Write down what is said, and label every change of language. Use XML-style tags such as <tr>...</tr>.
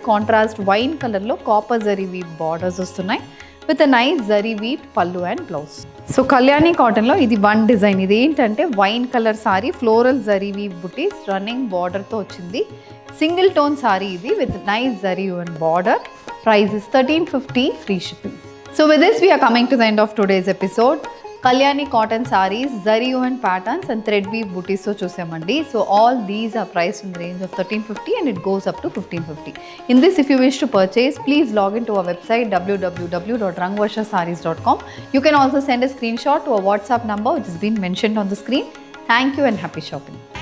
<te>Contrast wine కలర్లో copper zari weave borders వస్తున్నాయి with a nice zari weave పళ్ళు అండ్ బ్లౌజ్. సో కళ్యాణి కాటన్లో ఇది వన్ డిజైన్. ఇది ఏంటంటే wine colour sorry, floral zari weave బుటీస్ రన్నింగ్ బార్డర్తో వచ్చింది. సింగిల్ టోన్ సారీ ఇది with nice zari and border.</te> <en>Price is 1350 free shipping. So with this we are coming to the end of today's episode.</en> <te>Kalyani cotton saris, zari</te> <en>woven patterns and thread weave booties</en> <te>తో చూసామండి.</te> <en>So all these are priced in the range of 1350 and it goes up to 1550. In this, if you wish to purchase, please log into our website www.rangvarshasarees.com. You can also send a screenshot to a WhatsApp number which has been mentioned on the screen. Thank you and happy shopping.</en>